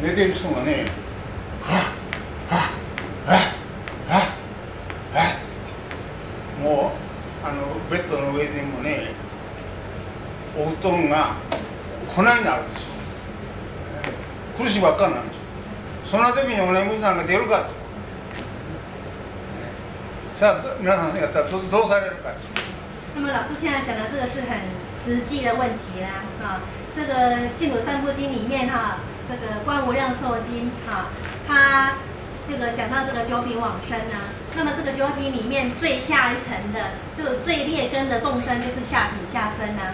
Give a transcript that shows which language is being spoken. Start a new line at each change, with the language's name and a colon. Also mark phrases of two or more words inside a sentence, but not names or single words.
Japanese: 寝てる人がね、もうベッドの上でもね、お布団が粉になるんですよ。 苦しいばっかなんですよ。そんな時にお念仏なんか出るかと。さあ皆さんやったらどうされるか。
Chinese: 那么老师现在讲的这个是很实际的问题啦，啊，这个《净土三部经》里面哈，这个《观无量寿经》哈，它这个讲到这个九品往生啊，那么这个九品里面最下一层的，就最劣根的众生就是下品下生啊。